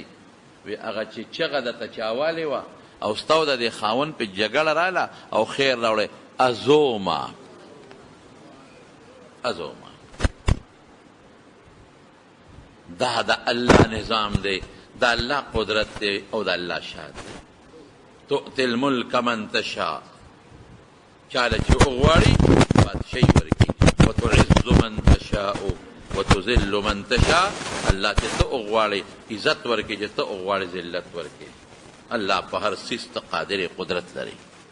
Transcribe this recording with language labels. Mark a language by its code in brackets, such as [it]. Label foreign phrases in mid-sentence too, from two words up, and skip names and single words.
[ps] وی هغه چې چغه درته چاوالې وه او ستا او د دې خاوند پې جګړه راله او خیر راوړی. ازوما دا د الله نظام دی، د الله قدرت دی او د الله شان دی. [ar] تؤتی الملک من تشاء، [ps] چاله چې وغواړي بادشاهي ورکړي. [ar] وتعز من تشاء وتذل من تشاء، [ps] الله چې ته وغواړي عزت ورکړي، چې ته وغواړي ذلت ورکړي. الله په هر څیز ته قادر قدرت لري.